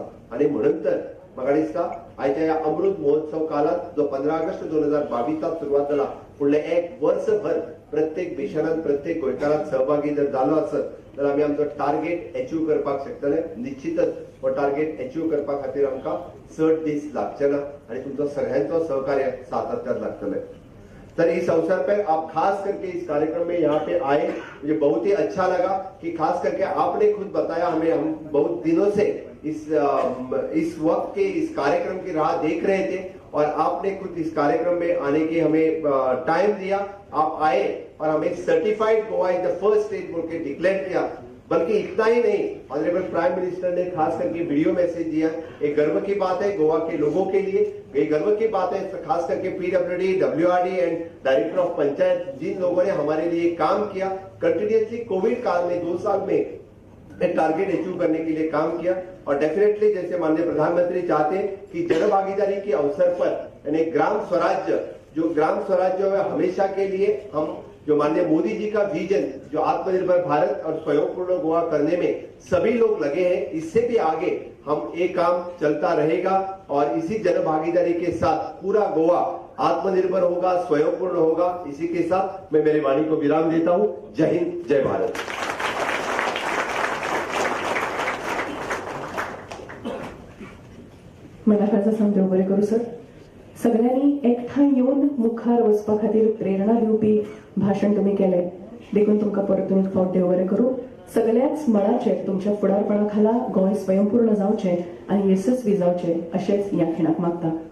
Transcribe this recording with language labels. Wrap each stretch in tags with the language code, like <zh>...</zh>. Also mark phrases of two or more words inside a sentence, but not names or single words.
<kok>आणि म्हणून तर म्हाका दिसता आयच्या या अमृत महोत्सव काळात जो 15 ऑगस्ट 2022 सुरुवात जाला फुडले 1 वर्षभर प्रत्येक मिशनात प्रत्येक गोंयकाराक सहभागी जर जालो आसत जाल्यार आमी आमचो</kok> <en>target achieve</en> <kok>करपाक शकतले. निश्चितच हो</kok> <en>target achieve</en> <kok>करपा खातीर आमकां चड दीस लागचे ना आणि तुमचो सगळ्यांचो सहकार्य सातत्यान लागतले.</kok> <hi>तर इस अवसर पर आप खास करके इस कार्यक्रम में यहाँ पे आए, मुझे बहुत ही अच्छा लगा कि खास करके आपने खुद बताया हमें, हम बहुत दिनों से इस वक्त के इस कार्यक्रम की राह देख रहे थे और आपने खुद इस कार्यक्रम में आने की हमें टाइम दिया. आप आए और हमें</hi> <en>certified Goa is the first state</en> <hi>बोल के डिक्लेयर किया. बल्कि इतना ही नहीं,</hi> <en>honourable Prime Minister</en> <hi>ने खास करके</hi> <en>video message</en> <hi>दिया. एक गर्व की बात है गोवा के लोगों के लिए, ये गर्व की बात है खास करके</hi> <en>PWD, WRD and Director of Panchayat</en> <hi>जिन लोगों ने हमारे लिए काम किया कंटिन्यूसली कोविड काल में 2 साल में टारगेट अचीव करने के लिए काम किया. और डेफिनेटली जैसे माननीय प्रधानमंत्री चाहते हैं कि जनभागीदारी के अवसर पर यानी ग्राम स्वराज्य, जो ग्राम स्वराज्य है हमेशा के लिए हम जो माननीय मोदी जी का विजन जो आत्मनिर्भर भारत और स्वयंपूर्ण गोवा करने में सभी लोग लगे हैं, इससे भी आगे हम एक काम चलता रहेगा और इसी जनभागीदारी के साथ पूरा गोवा आत्मनिर्भर होगा, स्वयंपूर्ण होगा. इसी के साथ मैं मेरी वाणी को विराम देता हूं. जय हिंद, जय भारत.</hi> <kok>मला खासा समजून बरे करू सर. सगळ्यांनी एकठांय येऊन मुखार वचपा खातीर प्रेरणा दिवपी भाषण तुम्ही केले देखून तुमकां परतून एक फावट देव बरें करूं. सगळ्याच मळाचेर तुमच्या फुडारपणा खाला गोंय स्वयंपूर्ण जावचें आनी यशस्वी जावचें अशेंच ह्या खिणाक मागता.</kok>